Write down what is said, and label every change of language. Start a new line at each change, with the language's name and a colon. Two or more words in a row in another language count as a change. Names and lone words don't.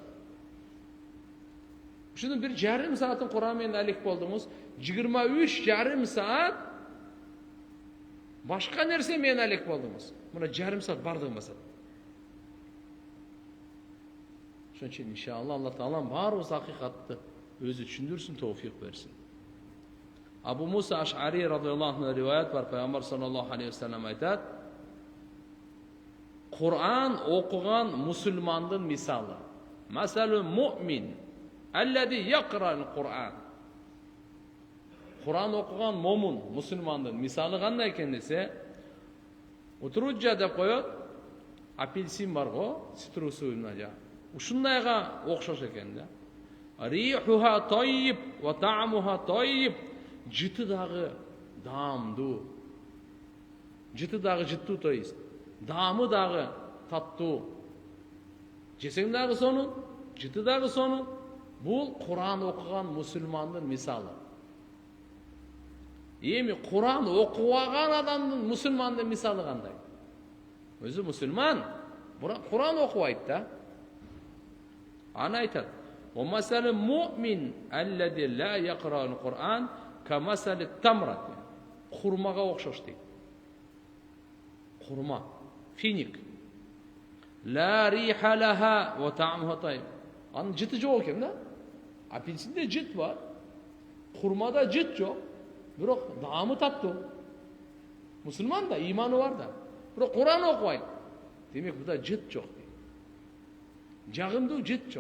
Kyrgyz: Ушунун бир жарым саатын Кур'ан менен алек болдуңуз, 23,5 саат башка нерсе менен алек болдуңуз. Мына жарым саат бардыгын басат. Ошон үчүн иншалла Алла Таалам баарыбыз акыйкатты өзү түшүндүрсүн, товфик берсин. Абу Муса Аш'ари
Arabic: رضي الله عنه
Kyrgyz: риваят бар, Пайгамбар
Arabic: صلى الله عليه وسلم
Kyrgyz: айтат: Кур'ан окуган мусулмандын мисалы.
Arabic: مثل المؤمن الذي يقرأ القرآن.
Kyrgyz: Кур'ан окуган момун, мусулмандын мисалы кандай экен десе, утруджа деп коет, апельсин бар го, цитрусуйна жа. Ушундайга окшош экен да.
Arabic: ريحها طيب وطعمها طيب.
Kyrgyz: Жыты дагы даамдуу. Жыты дагы жыттуу,
Russian: то есть.
Kyrgyz: Даамы дагы таттуу. Жесең дагы сонун, жыты дагы сонун. Бул Кур'ан окуган мусулмандын мисалы. Эми Кур'ан окубаган адамдын, мусулмандын мисалы кандай? Өзү мусулман, бирок Кур'ан окубайт да. Аны айтат:
Arabic: "ومثل المؤمن الذي لا يقرأ القرآن كمثل التمرة."
Kyrgyz: Хурмага окшош дейт. Хурма, финик.
Arabic: لا ريح لها وطعمها طيب.
Kyrgyz: Анын жыты жок экен да. Апельсинде жыт бар. Хурмада жыт жок. Бирок даамы таттуу. Мусулман да, иманы бар да. Бирок Кур'ан окубайт. Демек буда жыт жок дейт. Жагымдуу жыт жок.